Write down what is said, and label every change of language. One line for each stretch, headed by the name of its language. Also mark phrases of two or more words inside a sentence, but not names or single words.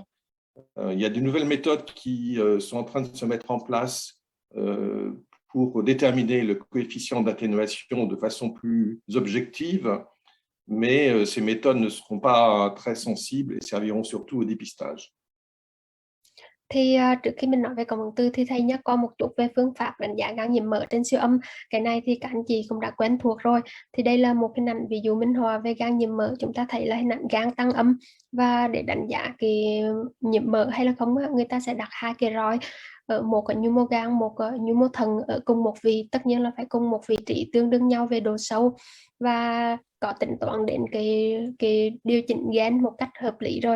French: Il y a de nouvelles méthodes qui sont en train de se mettre en place pour déterminer le coefficient d'atténuation de façon plus objective, mais ces méthodes ne seront pas très sensibles et serviront surtout au dépistage.
Vietnamese: Thì trước khi mình nói về cộng hưởng từ thì thầy nhắc qua một chút về phương pháp đánh giá gan nhiễm mỡ trên siêu âm. Cái này thì các anh chị cũng đã quen thuộc rồi. Thì đây là một hình ảnh ví dụ minh họa về gan nhiễm mỡ. Chúng ta thấy là hình ảnh gan tăng âm, và để đánh giá cái nhiễm mỡ hay là không, người ta sẽ đặt hai cái roi, ở một ở nhu mô gan, một ở nhu mô thận ở cùng một vị, tất nhiên là phải cùng một vị trí tương đương nhau về độ sâu, và có tính toán đến cái điều chỉnh gen một cách hợp lý rồi.